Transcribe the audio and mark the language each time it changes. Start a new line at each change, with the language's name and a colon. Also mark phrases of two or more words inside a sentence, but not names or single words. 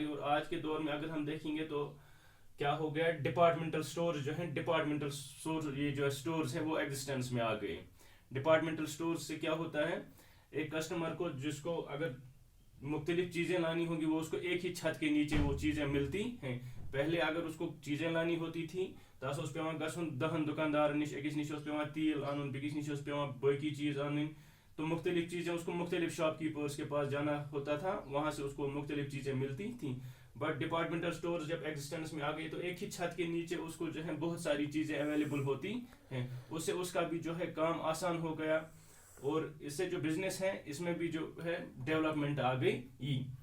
Hindi: और आज के दौर में अगर हम देखेंगे तो क्या हो गया,
English: departmental store
Hindi: जो है,
English: departmental store
Hindi: ये जो स्टोर्स है वो एग्जिस्टेंस में आ गए.
English: departmental store
Hindi: से क्या होता है, एक कस्टमर को जिसको अगर मुख्तलिफ चीज़ें लानी होंगी वो उसको एक ही छत के नीचे वो चीज़ें मिलती हैं. पहले अगर उसको चीज़ें लानी होती थी
Kashmiri: तस उस पेवान गसुन 10 दुकानदार निश अकिस निश उस पेवान तेल आनुन, बिकिस निश उस पेवान बाकी चीज़ आनुन.
Hindi: तो मुख्तलिफ चीज़ें उसको मुख्तलिफ शॉपकीपर्स के पास जाना होता था, वहाँ से उसको मुख्तलिफ चीज़ें मिलती थी.
English: but departmental store
Hindi: जब एग्जिस्टेंस में आ गई तो एक ही छत के नीचे उसको जो है बहुत सारी चीज़ें अवेलेबल होती हैं. उससे उसका भी जो है काम आसान हो गया और इससे जो बिजनेस है इसमें भी जो है डेवलपमेंट आ गई.